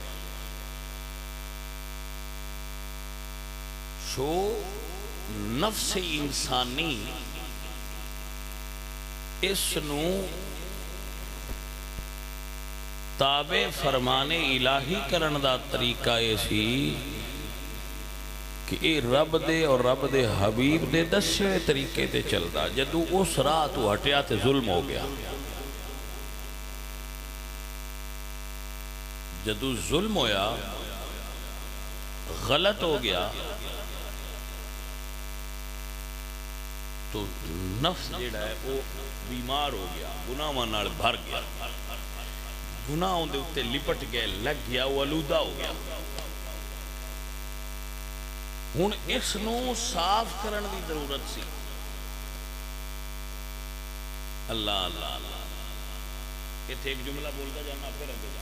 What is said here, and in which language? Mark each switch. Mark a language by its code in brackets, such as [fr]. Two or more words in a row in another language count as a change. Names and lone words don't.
[pa] سو نفس انسانی اس نو تابع فرمانے الہی کرن دا طریقہ ایسی کہ اے رب دے اور رب دے حبیب دے دسے طریقے تے چلدا، جدو اس راہ تو ہٹیا تے ظلم ہو گیا۔ جدو ظلم ہویا، غلط ہو گیا، تو نفس جڑا ہے وہ بیمار ہو گیا، گناہاں نال بھر گیا، گناہوں دے اتے لپٹ گئے، لگ گیا، وہ آلودہ ہو گیا۔ ہن اس نو صاف کرن دی ضرورت سی۔ اللہ اللہ اللہ، ایتھے ایک جملہ بولتا جانا پھر اگے جانا۔